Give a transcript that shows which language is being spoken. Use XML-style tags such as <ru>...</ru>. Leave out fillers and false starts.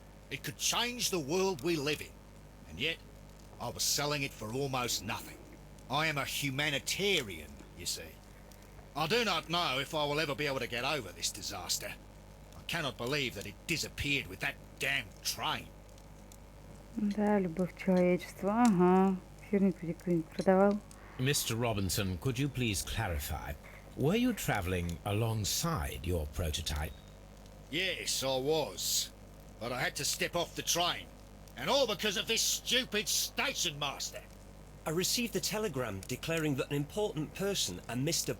<en>It could change the world we live in, and yet I was selling it for almost nothing. I am a humanitarian, you see. I do not know if I will ever be able to get over this disaster. I cannot believe that it disappeared with that damn train.</en> <ru>Да, любовь человечества. Ага. Херню кто-нибудь продавал.</ru> <en>Mr. Robinson, could you please clarify? Were you travelling alongside your prototype? Yes, I was. But I had to step off the train. And all because of this stupid station master. I received a telegram declaring that an important person, a Mr.</en>